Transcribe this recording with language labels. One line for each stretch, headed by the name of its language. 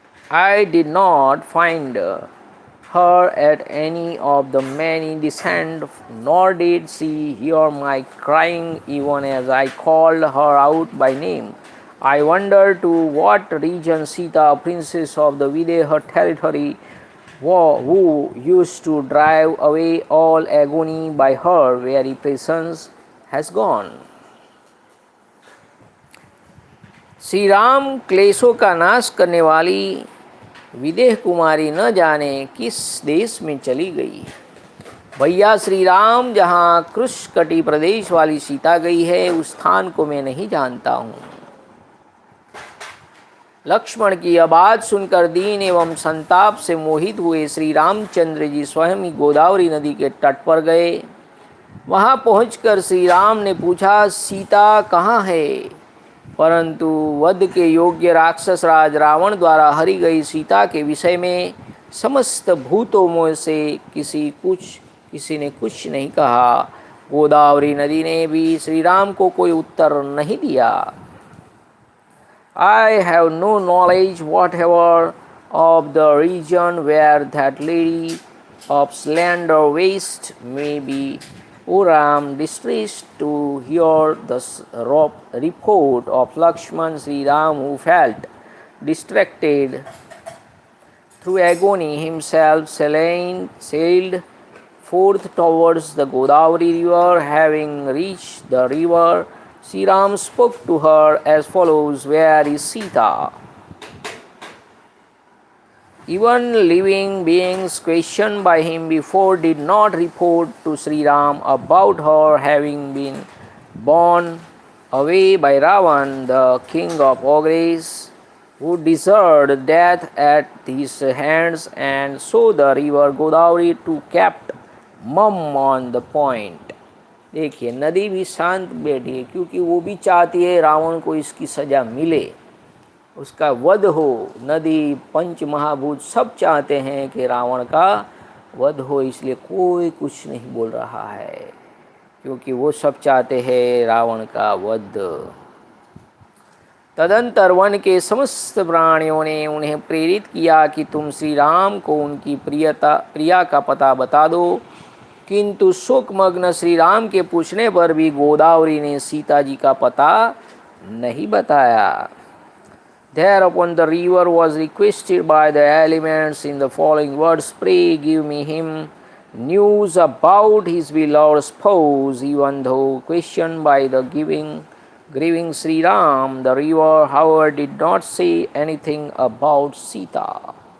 English: I did not find her at any of the many descents, nor did she hear my crying even as I called her out by name. I wonder to what region Sita, princess of the Videha territory, who used to drive away all agony by her very presence, has gone.
Hindi: Shri Ram क्लेशों का नाश करने वाली विदेह कुमारी न जाने किस देश में चली गई। भैया श्री राम जहाँ कृष्णकटी प्रदेश वाली सीता गई है उस स्थान को मैं नहीं जानता हूँ। लक्ष्मण की यह बात सुनकर दीन एवं संताप से मोहित हुए श्री रामचंद्र जी स्वयं ही गोदावरी नदी के तट पर गए। वहां पहुंचकर श्री राम ने पूछा, सीता कहाँ है? परंतु वध के योग्य राक्षस राज रावण द्वारा हरी गई सीता के विषय में समस्त भूतों में से किसी ने कुछ नहीं कहा। गोदावरी नदी ने भी श्री राम को कोई उत्तर नहीं दिया।
English: I have no knowledge whatever of the region where that lady of slender waist may be. O Ram, distressed to hear the report of Lakshman, Sri Ram, who felt distracted through agony, himself sailed forth towards the Godavari river. Having reached the river, Sri Ram spoke to her as follows, where is Sita? Even living beings questioned by him before did not report to Sri Ram about her having been borne away by Ravan, the king of ogres, who deserved death at his hands, and so the river Godavari too kept mum on the point.
Hindi: देखिए, नदी भी शांत बैठी है क्योंकि वो भी चाहती है रावण को इसकी सज़ा मिले, उसका वध हो। नदी, पंच महाभूत सब चाहते हैं कि रावण का वध हो, इसलिए कोई कुछ नहीं बोल रहा है क्योंकि वो सब चाहते हैं रावण का वध। तदंतर वन के समस्त प्राणियों ने उन्हें प्रेरित किया कि तुम श्री राम को उनकी प्रिया का पता बता दो, किंतु शोकमग्न श्री राम के पूछने पर भी गोदावरी ने सीता जी का पता नहीं बताया।
English: Thereupon the river was requested by the elements in the following words, pray give me him news about his beloved spouse. Even though questioned by the grieving Sri Ram, the river however did not say anything about Sita.